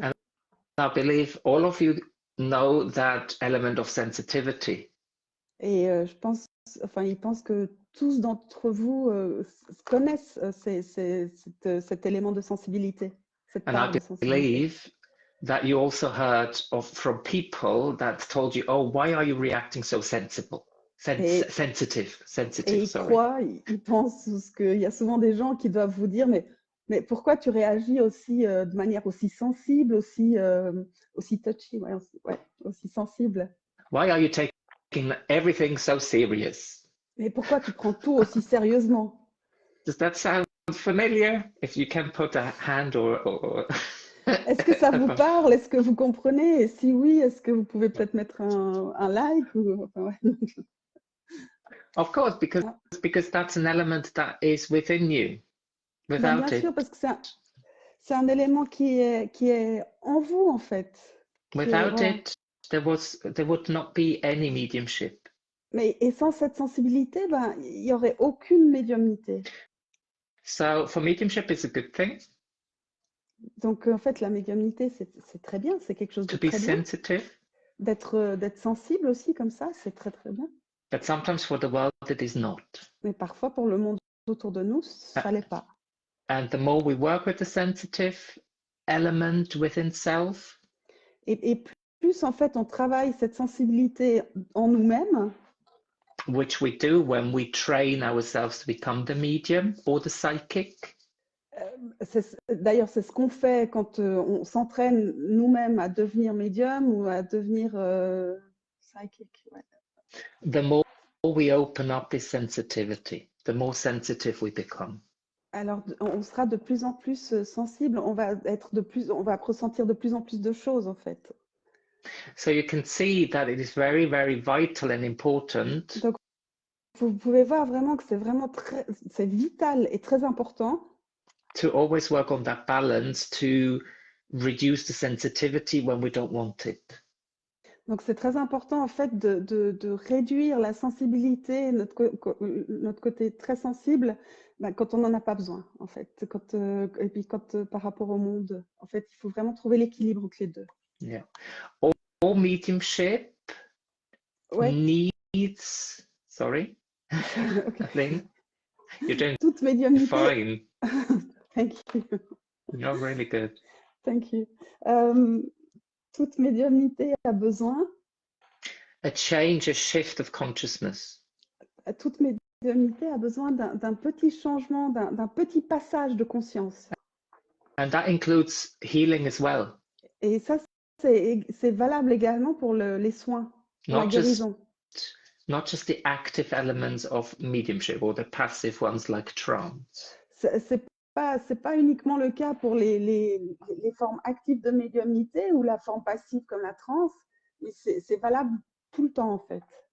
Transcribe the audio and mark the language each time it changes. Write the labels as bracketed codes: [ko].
[en] And I believe all of you know that element of sensitivity. [fr] Et je pense, enfin, il pense que tous d'entre vous connaissent cet élément de sensibilité, cette part de sensibilité. [en] And I believe that you also heard from people that told you, oh, why are you reacting so sensitive? Sensitive. [fr] Et ils pensent qu'il y a souvent des gens qui doivent vous dire, mais pourquoi tu réagis aussi de manière aussi sensible, aussi touchy, aussi sensible? [en] Why are you taking everything so serious? [fr] Mais pourquoi tu prends tout aussi sérieusement? [en] Does that sound familiar? If you can put a hand or... [fr] Est-ce que ça vous parle? Est-ce que vous comprenez? Et si oui, est-ce que vous pouvez peut-être mettre un like [en] Of course, because that's an element that is within you. Without [fr] bien sûr, parce que c'est un élément qui est en vous, en fait. [en] Without it, there would not be any mediumship. [fr] Et sans cette sensibilité, il n'y aurait aucune médiumnité. [en] So for mediumship, it's a good thing. [fr] Donc, en fait, la médiumnité, c'est très bien, c'est quelque chose de très bien. [en] Sensitive. [fr] D'être sensible aussi, comme ça, c'est très, très bien. [en] But sometimes for the world, it is not. [fr] Mais parfois, pour le monde autour de nous, ça l'est pas. [en] And the more we work with the sensitive element within self, [fr] et plus, en fait, on travaille cette sensibilité en nous-mêmes, [en] which we do when we train ourselves to become the medium or the psychic. [fr] D'ailleurs, c'est ce qu'on fait quand on s'entraîne nous-mêmes à devenir médium ou à devenir psychic. Ouais. [en] The more we open up this sensitivity, the more sensitive we become. [fr] Alors, on sera de plus en plus sensible, on va ressentir de plus en plus de choses en fait. [en] So you can see that it is very, very vital and important [fr] Donc, vous pouvez voir vraiment que c'est vital et très important [en] to always work on that balance to reduce the sensitivity when we don't want it. [fr] Donc, c'est très important en fait de réduire la sensibilité, notre côté très sensible, quand on n'en a pas besoin en fait. Et puis par rapport au monde, en fait, il faut vraiment trouver l'équilibre entre les deux. [en] Yeah. All mediumship [fr] Ouais. [en] needs, sorry, Okay. I think you're doing [fr] Toute médiumnité. [en] fine. Thank you. You're really good. Thank you. [fr] Toute médiumnité a besoin, [en] A change, a shift of consciousness. [fr] toute médiumnité a besoin d'un petit changement, d'un petit passage de conscience. [en] And that includes healing as well. [fr] Et ça, c'est valable également pour les soins, pour la guérison. [en] Not just the active elements of mediumship or the passive ones like trance. [fr] C'est pas uniquement le cas pour les formes actives de médiumnité ou la forme passive comme la transe, mais c'est valable tout le temps en fait.